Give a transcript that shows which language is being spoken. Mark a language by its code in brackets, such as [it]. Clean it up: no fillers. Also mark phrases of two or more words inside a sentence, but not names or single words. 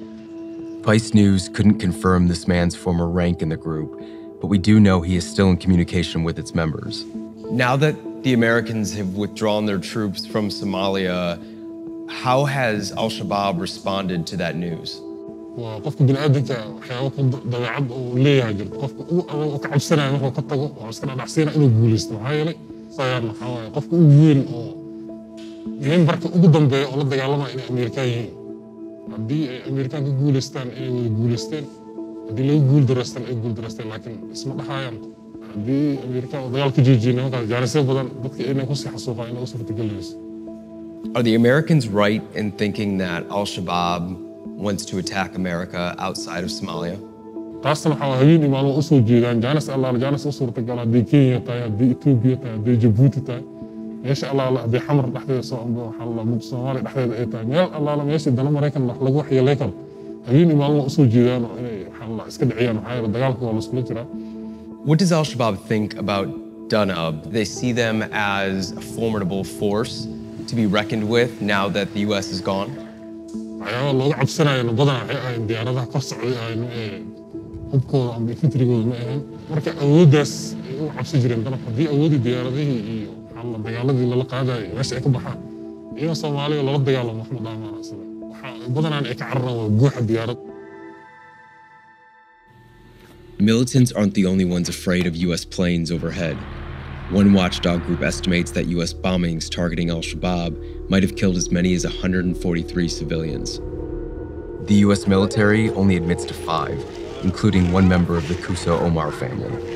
[en] Vice News couldn't confirm this man's former rank in the group, but we do know he is still in communication with its members. Now that the Americans have withdrawn their troops from Somalia, how has al-Shabaab responded to that news? [so] qofka bini'aadamka waxyaabo ku dabeecad uu leeyahay jirto qofka uu ka cabsanaya markuu ka tago oo iska dhacsiina inuu guulaysto maxaa yeelay sayaan waxaa waaye qofka ugu weyn oo membarka ugu dambeeya oo la dagaalamaya inay Ameerikaan yihiin haddii ay Ameerikaanka guulaystaan inay wada guulaysteen haddii lagu guuldareystaan ay guuldareysteen laakiin isma dhaxayaan haddii Ameerikaan oo dagaalka joojiyay nimankaas jaanisyo badan dadka inay ku sii xasuuqaan inay u suurtagelinayso. [en] Are the Americans right in thinking that al-Shabaab wants to attack America outside of Somalia? [so] taasna waxaa habeen imaamo u soo jeedaan jaanis allaala jaanis u suurtagal haddii Kenya tahay haddii Ethiopia tahay haddii Djibouti tahay meesha allaala haddii xamar dhexdeeda soo ambo waxaa la mid Soomaaliya dhexdeeda ay tahay meel allaala meesha dana Maraykan lagu waxyeelay karo habeen imaamo u soo jeedaan oo inay waxaa la iska dhiciyaan waxaa yeelay dagaalka waa la iskula jiraa. [en] What does al-Shabaab think about Danab? They see them as a formidable force to be reckoned with now that the U.S. is gone? [so] waxyaaba looga cabsanayana badanaa waxay ahayn diyaaradaha kor socday ahayn hubkooda ama fitrigooda ma ahayn marka awooddaas ay u cabsi jireen danab haddii awoodii diyaaradihii iyo waxaa dagaaladii lala qaadayay meesha ay ka baxaan iyagoo Soomaaliya lala dagaalamo wax ma dhaamaan sida waxaa badanaan ay ka cararaan waa guuxa diyaarad. [en] Militants aren't the only ones afraid of U.S. planes overhead. One watchdog group estimates that U.S. bombings targeting al-Shabaab might have killed as many as 143 civilians. The U.S. military only admits to 5, including one member of the Kuso Omar family.